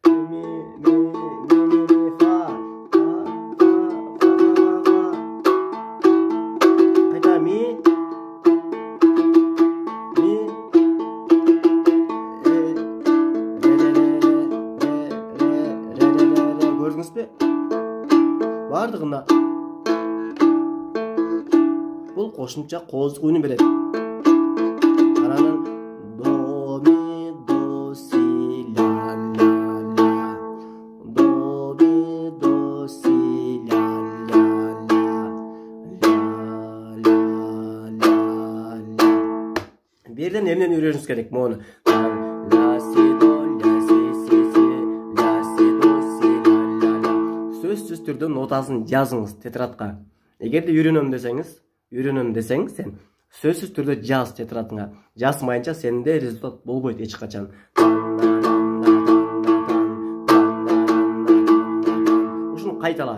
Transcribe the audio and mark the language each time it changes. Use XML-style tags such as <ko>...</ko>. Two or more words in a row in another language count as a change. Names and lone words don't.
<ky>Кайта ми көрдүңүзбү? Бардыгында бул кошумча кооздук үнү берет. Анан до ми до си ля ля ля, до ми до си ля ля ля ля ля. Берден эмнени үйрөнүш керек мону? Ля си до ля си си си ля си до си ля ля ля. Сөзсүз түрдө нотасын жазыңыз тетрадка. Эгерде үйрөнөм десең сен сөзсүз түрдө жаз тетрадыңа. Жазмайынча сенде результат болбойт эч качан. Ушуну кайтала.</ky>